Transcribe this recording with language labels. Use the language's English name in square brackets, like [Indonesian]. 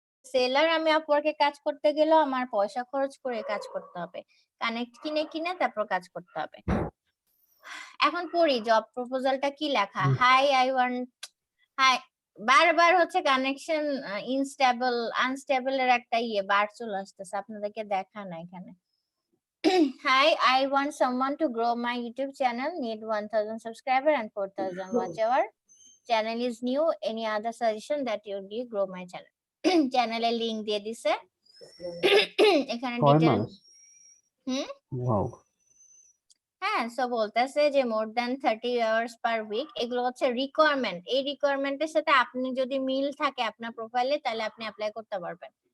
[Bangla] Seller আমি আপওয়ার্কে কাজ করতে গেলেও আমার পয়সা খরচ করে কাজ করতে হবে, কানেক্ট কিনে কিনে তারপর কাজ করতে হবে। এখন পড়ি জব প্রপোজালটা কি লেখা। [English] hi I want, hi, [Bangla] বারবার হচ্ছে কানেকশন ইনস্টেবল আনস্টেবল এর একটা বার চলে আসতেছে, আপনাদেরকে দেখা না এখানে। [English] Hi, I want someone to grow my YouTube channel, need 1000 subscriber and 4000 watch hour. Channel is new, any other suggestion that you do grow my channel? [Bangla] Channel এর লিংক দিয়ে দিছে এখানে 6 ডিটেল। মাস। হুম, ওয়াও। হ্যাঁ, সো বলতেছে যে [English] more than 30 hours per week, [Bangla] এগুলো হচ্ছে requirement. এই রিকোয়ারমেন্টের সাথে আপনি যদি মিল থাকে আপনার প্রোফাইলে, তাহলে আপনি অ্যাপ্লাই করতে পারবেন।